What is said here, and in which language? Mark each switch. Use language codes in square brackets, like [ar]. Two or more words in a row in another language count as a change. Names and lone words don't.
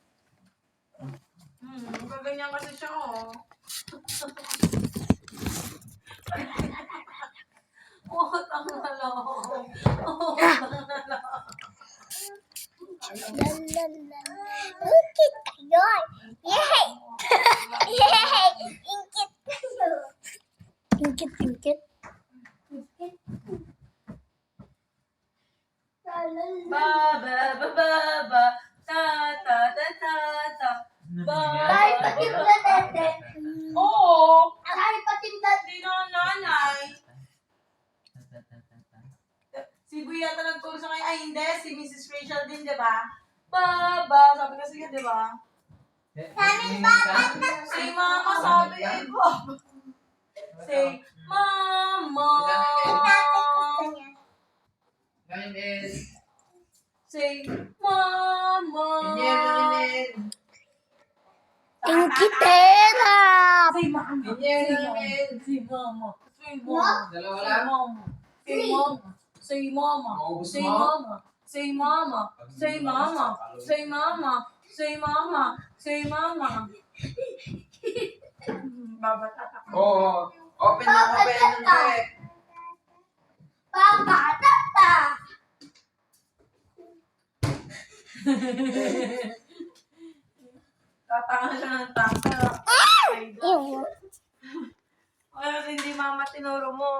[tl] Kaganyan kasi siya, oh. Oh, tangalo. Oh, tangalo. Ingkit kayo. Yay! Yay! Ingkit kayo. Ingkit, ingkit. Ingkit. Ba, ba, ba, ba, ba. Ta, ta, ta, ta, ta. Ba. Kahit patimpla dede. Oo. Kahit patimpla Hindi na nanay. Si Bu yata nagturo sa kanya. Ay, hindi. Si Mrs. Rachel din, di ba? Baba. Sabi kasi yun, di ba? Si Mama sabi, eh, Baba. [en] Say, Mama. [tl] Kain din. [en] Say, Mama. [tl] Ingkitera. [en] Say, Mama. Say, Mama. Say, Mama. [tl] Dalawa [en] Say, [tl] lang? [en] Mama. Say, Mama. Say, Mama. [tl] Maubos [en] Say, [tl] mo? [en] Mama. Say, Mama. Say, Mama. Say, Mama. Say, Mama. Say, Mama. Babatatak. [tl] Oo. Open na open ng trek. Papa, tata. Tatanga siya ng tanga. Ew. Ano kasi hindi mama tinuro mo?